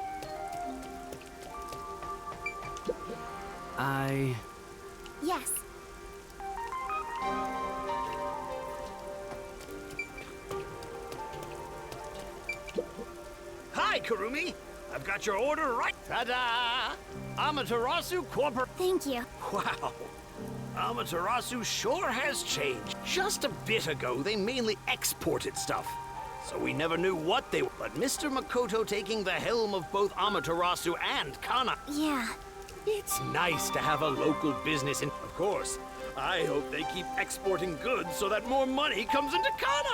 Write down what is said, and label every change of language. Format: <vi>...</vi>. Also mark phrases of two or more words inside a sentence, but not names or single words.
<en>Yes. Hi, Kurumi. I've got your order right. Ta-da! Amaterasu Corpor... Thank you. Wow. Amaterasu sure has changed. Just a bit ago, they mainly exported stuff. So we never knew what they were. But Mr. Makoto taking the helm of both Amaterasu and Kana... Yeah. It's nice to have a local business, and of course, I hope they keep exporting goods so that more money comes into Kana.</en>